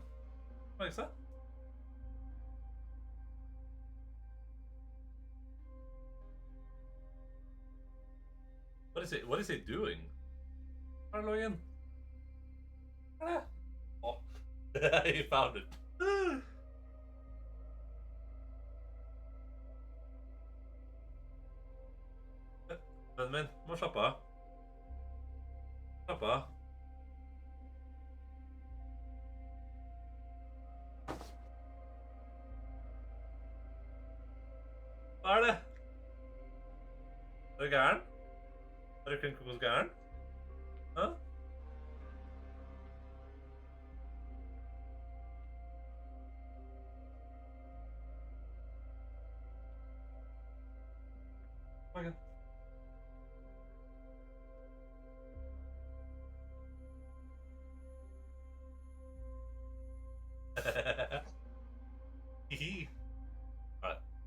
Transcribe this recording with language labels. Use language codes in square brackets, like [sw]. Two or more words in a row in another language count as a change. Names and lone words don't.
[no] Legg seg. [en] What is he doing? [no] Her, logg inn. [en] Oh, he found it. [no] Vennen min, må slappe av. Slappe av. Hva er det? Er du gæren? Er du klinkos gæren? Hæ? [en] Okay. Alright.